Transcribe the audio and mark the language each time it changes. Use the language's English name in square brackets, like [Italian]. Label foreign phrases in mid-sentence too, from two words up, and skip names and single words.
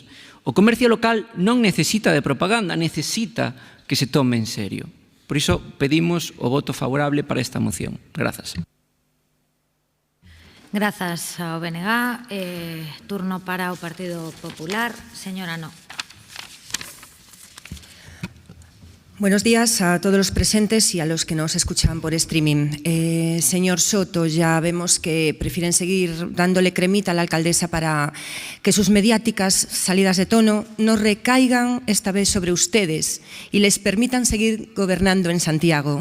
[Galician] O comercio local non necesita de propaganda, necesita que se tome en serio. Por iso pedimos o voto favorable para esta moción. Grazas. Grazas ao BNG. Turno para o Partido Popular. Señora No. [Spanish] Buenos días a todos los presentes y a los que nos escuchan por streaming. Señor Soto, ya vemos que prefieren seguir dándole cremita a la alcaldesa para que sus mediáticas salidas de tono no recaigan esta vez sobre ustedes y les permitan seguir gobernando en Santiago.